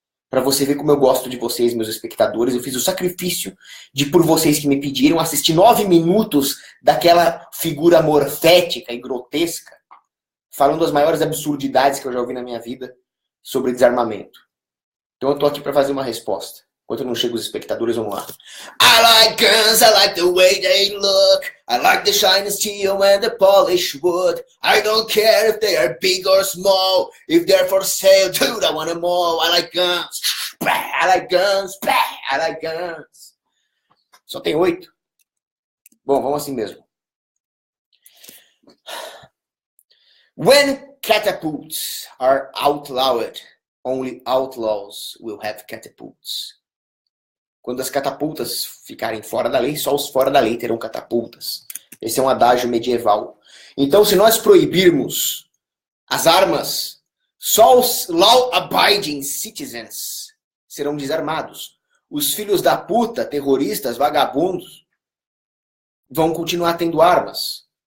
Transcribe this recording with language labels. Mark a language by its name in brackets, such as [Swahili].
[Portuguese] Para você ver como eu gosto de vocês, meus espectadores. Eu fiz o sacrifício de, por vocês que me pediram, assistir 9 minutos daquela figura morfética e grotesca, falando as maiores absurdidades que eu já ouvi na minha vida sobre desarmamento. Então eu tô aqui para fazer uma resposta. Enquanto não chegam os espectadores, vamos lá. [English] I like guns, I like the way they look. I like the shiny steel and the polished wood. I don't care if they are big or small. If they're for sale, dude, I want them all. I like guns. I like guns. I like guns. [Portuguese] Só tem 8? Bom, vamos assim mesmo. [English] When catapults are outlawed, only outlaws will have catapults. [Portuguese] Quando as catapultas ficarem fora da lei, só os fora da lei terão catapultas. Esse é um adágio medieval. Então, se nós proibirmos as armas, só os [English] law-abiding citizens [Portuguese] serão desarmados. Os filhos da puta, terroristas, vagabundos, vão continuar tendo armas.